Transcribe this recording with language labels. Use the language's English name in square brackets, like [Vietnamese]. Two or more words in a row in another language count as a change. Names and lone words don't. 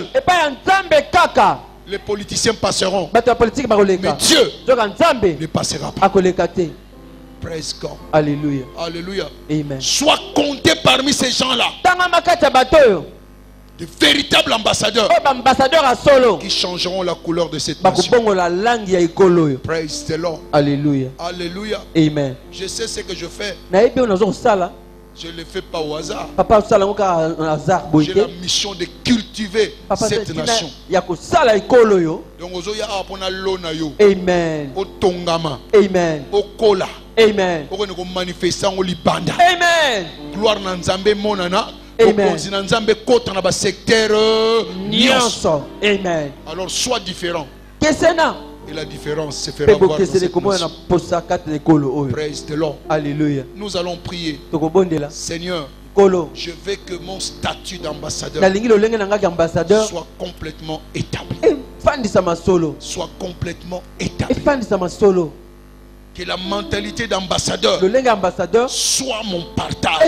[French] Les politiciens passeront, mais Dieu ne passera pas. [English] Praise God. [French] Alléluia. Alléluia. Amen. Sois compté parmi ces gens-là. De véritables ambassadeurs qui changeront la couleur de cette nation. [English] Praise the Lord. [French] Alléluia. Alléluia. Amen. Je sais ce que je fais. Je ne le fais pas au hasard. J'ai la mission de cultiver cette nation. Donc, Amen. Amen. Amen. Amen. [Lingala] Gloire na Nzambe monana. [French] Amen. Amen. Alors sois différent. Et la différence se fera voir dans cette nation. [English] Praise the Lord. [French] Alléluia. Nous allons prier. Seigneur, je veux que mon statut d'ambassadeur soit complètement établi. Soit complètement établi. Que la mentalité d'ambassadeur soit mon partage.